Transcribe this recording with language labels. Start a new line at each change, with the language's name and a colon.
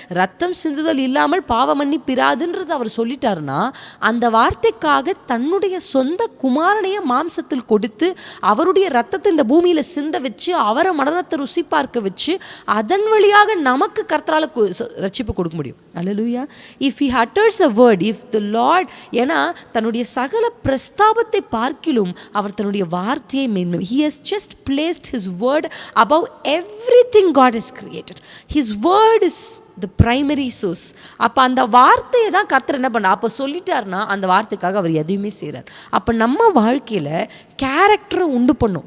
Tamil: ரத்தம் சிந்துதல் இல்லாமல் பாவ மன்னிப்பிராதுன்றது அவர் சொல்லிட்டாருன்னா, அந்த வார்த்தைக்காக தன்னுடைய சொந்த குமாரனைய மாம்சத்தில் கொடுத்து அவருடைய ரத்தத்தை இந்த பூமியில் சிந்த வச்சு அவரை மரணத்தை ருசி பார்க்க வச்சு அதன் வழியாக நமக்கு கர்த்தரால ரட்சிப்பு கொடுக்க முடியும். அல்லேலூயா.
English: if he utters a word, if the Lord,
Tamil: ஏன்னா தன்னுடைய சகல பிரஸ்தாபத்தை பார்க்கிலும் அவர் தன்னுடைய வார்த்தையை மேன்மை,
English: he has just placed his word above everything God has created. His word is the primary source.
Tamil: அப்போ அந்த வார்த்தையை தான் கர்த்தர் என்ன பண்ண, அப்போ சொல்லிட்டாருன்னா அந்த வார்த்தைக்காக அவர் எதையுமே செய்கிறார். அப்போ நம்ம வாழ்க்கையில் கேரக்டரை உண்டு பண்ணும்.